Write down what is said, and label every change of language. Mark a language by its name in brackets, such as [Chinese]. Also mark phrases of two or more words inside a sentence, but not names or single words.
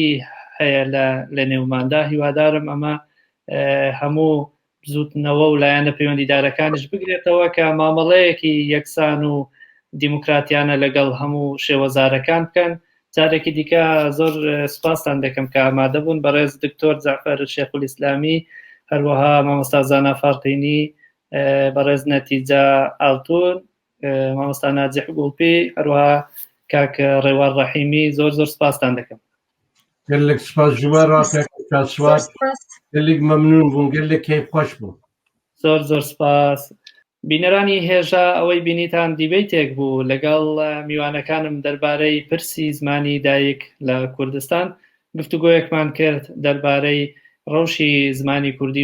[Central Kurdish] هەیە لە نێوماندا هیوادارم ئەمە هەموو زوتنەوە و لایەنە پەیوەندیدارەکانش بگرێتەوە کە مامەڵەیەکی یەکسان و دیموکراتیانە لەگەڵ هەموو شێوەزارەکان بکەن جارێکی دیکە زۆر سپاسان دەکەم کە ئامادە بوون بەڕێز دکتۆر جعفەر شێخولیسلامی هەروەها مامۆستا زانا فارقینی بەڕێز نەتیجە ئاڵتون مامۆستا ناجح گوڵپی هەروەها کاک ڕێوار ڕەحیمی زۆر سپاسان دەکەم [Kurdish] gelek spas ji we rakek ka swat gelek memnûn bûm gelek keyfxweş bû [Central Kurdish] زۆر سپاس بینەرانی هێژە ئەوەی بینیتان دیبەیتێک بوو لەگەڵ میوانەکانم دەربارەی پرسی زمانی دایک لە کوردستان گفتوگۆیەکمان کرد دەربارەی ڕەوشی زمانی کوردی